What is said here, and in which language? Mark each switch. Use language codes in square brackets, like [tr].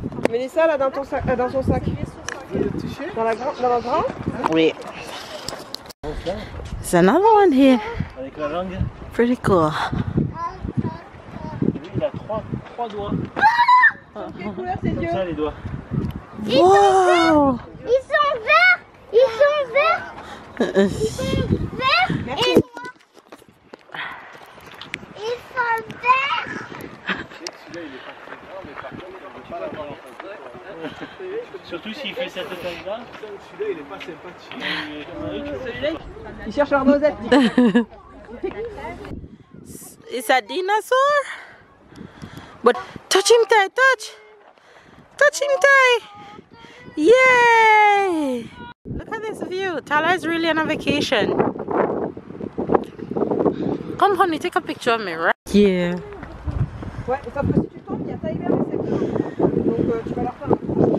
[fr] Mélissa, là, dans ton sac, dans son sac. Dans la grande? Oui. [en] There's another one here. [fr] Avec la langue. [en] Pretty cool. [fr] Lui, il a trois doigts. Quelle couleur ses Comme yeux? ça, les doigts. Wow. Ils sont verts. Ils sont verts. Ils sont verts et noirs. Ils sont verts. Celui-là, il est pas très grand, mais par contre, on ne peut pas l'avoir en face. Surtout s'il fait cette taille-là. Celui-là, il est pas sympathique. Celui-là, il cherche leur noisette. [en] It's a dinosaur. But touch him, Ty, touch. Touch him, Ty. Yay! Look at this view. Tyler is really on a vacation. Come, honey, take a picture of me, right? Yeah. [fr] Ouais, sauf que si tu tombes, il y a taille vert et sec. Donc tu vas leur faire un coup.